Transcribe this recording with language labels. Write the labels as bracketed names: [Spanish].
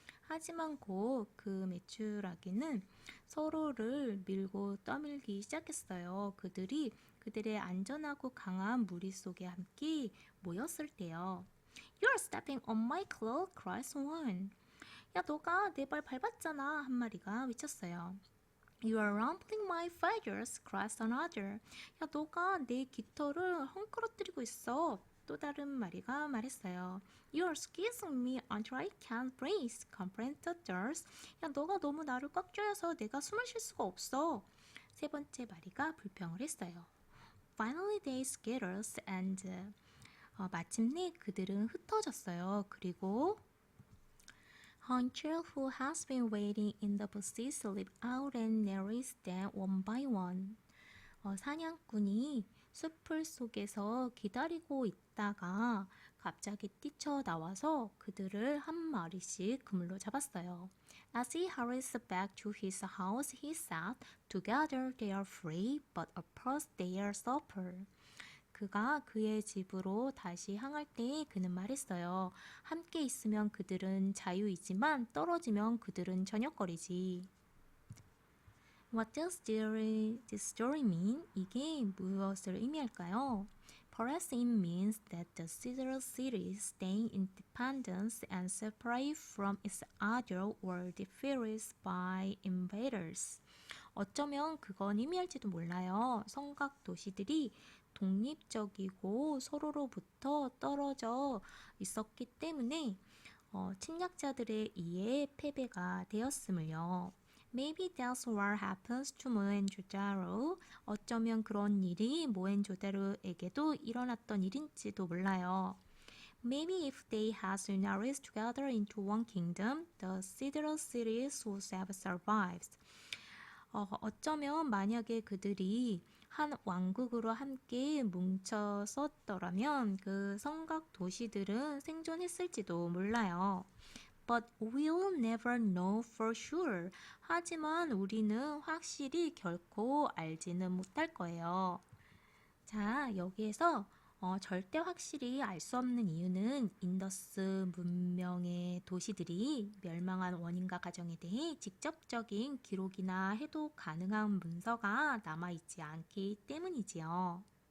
[Korean] 하지만 곧 그 메추라기는 서로를 밀고 떠밀기 시작했어요. 그들이 그들의 안전하고 강한 무리 속에 함께 모였을 때요. [English] You're stepping on my claw, cried one. [Korean] 야, 너가 내 발 밟았잖아. 한 마리가 외쳤어요. [English] You are rumpling my feathers, cried another. [Korean] 야, 너가 내 깃털을 헝클어뜨리고 있어. 또 다른 마리가 말했어요. [English] You are squeezing me until I can't breathe, complained the third. [Korean] 야, 너가 너무 나를 꽉 조여서 내가 숨을 쉴 수가 없어. 세 번째 마리가 불평을 했어요. [English] Finally they scattered and [Korean] 마침내 그들은 흩어졌어요. 그리고 [English] Hunter, who has been waiting in the bushes, leaped out and narrowed them one by one. [Korean] 사냥꾼이 숲풀 속에서 기다리고 있다가 갑자기 뛰쳐나와서 그들을 한 마리씩 그물로 잡았어요. [English] As he hurries back to his house, he said, "Together they are free, but apart they are supper." [Korean] 그가 그의 집으로 다시 향할 때 그는 말했어요. 함께 있으면 그들은 자유이지만 떨어지면 그들은 저녁거리지. [English] What does this story mean? [Korean] 이게 무엇을 의미할까요? [English] Perhaps it means that the sister cities staying independent and separate from each other were defeated by invaders. [Korean] 어쩌면 그건 의미할지도 몰라요. 성곽 도시들이 독립적이고 서로로부터 떨어져 있었기 때문에 침략자들에 의해 패배가 되었음을요. [English] Maybe that's what happens to 모헨조다로. [Korean] 어쩌면 그런 일이 모헨조다로에게도 일어났던 일인지도 몰라요. [English] Maybe if they had united together into one kingdom, the Citadel cities would have survived. [Korean] 어쩌면 만약에 그들이 한 왕국으로 함께 뭉쳐섰더라면 그 성곽 도시들은 생존했을지도 몰라요. [English] But we'll never know for sure. [Korean] 하지만 우리는 확실히 결코 알지는 못할 거예요. 자, 여기에서 절대 확실히 알 수 없는 이유는 인더스 문명의 도시들이 멸망한 원인과 과정에 대해 직접적인 기록이나 해독 가능한 문서가 남아있지 않기 때문이지요.